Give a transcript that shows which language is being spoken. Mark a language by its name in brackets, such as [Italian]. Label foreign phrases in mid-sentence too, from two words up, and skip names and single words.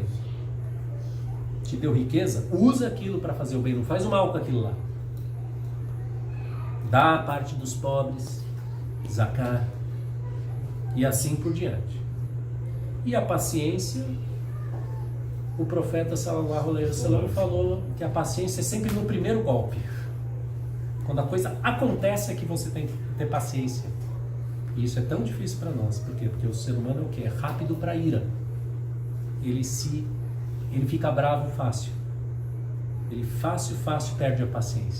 [Portuguese] Te deu riqueza? Usa aquilo para fazer o bem. Não faz o mal com aquilo lá. Dá a parte dos pobres, zakat, e assim por diante. E a paciência, o profeta [Arabic] صلى الله عليه وسلم [Portuguese] falou que a paciência é sempre no primeiro golpe. Quando a coisa acontece é que você tem que ter paciência. E isso é tão difícil para nós. Por quê? Porque o ser humano é o quê? É rápido para ira. Ele fica bravo fácil. Ele fácil perde a paciência.